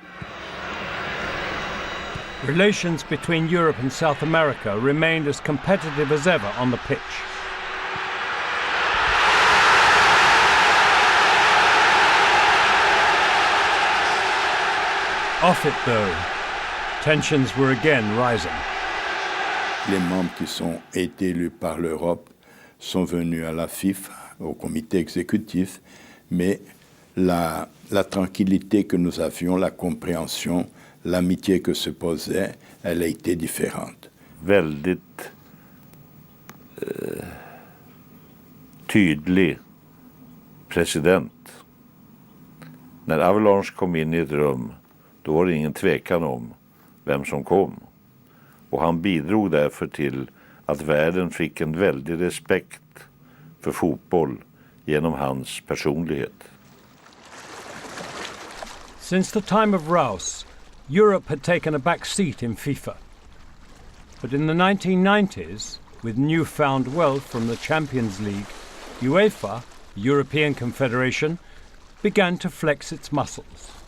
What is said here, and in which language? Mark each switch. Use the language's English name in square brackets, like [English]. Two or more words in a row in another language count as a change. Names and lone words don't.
[English] Relations between Europe and South America remained as competitive as ever on the pitch. Off it, though, tensions were again rising. [French] Les membres qui ont été élus par l'Europe sont venus à la FIFA, au comité exécutif, mais la tranquillité que nous avions, la compréhension, l'amitié que se posait, elle a été différente. [Swedish] Väldigt tydlig president. När Havelange kom in i ett rum, då var det ingen tvekan om vem som kom. Och han bidrog därför till att världen fick en väldig respekt för fotboll genom hans personlighet. [English] Since the time of Rouse, Europe had taken a back seat in FIFA. But in the 1990s, with newfound wealth from the Champions League, UEFA, European Confederation, began to flex its muscles.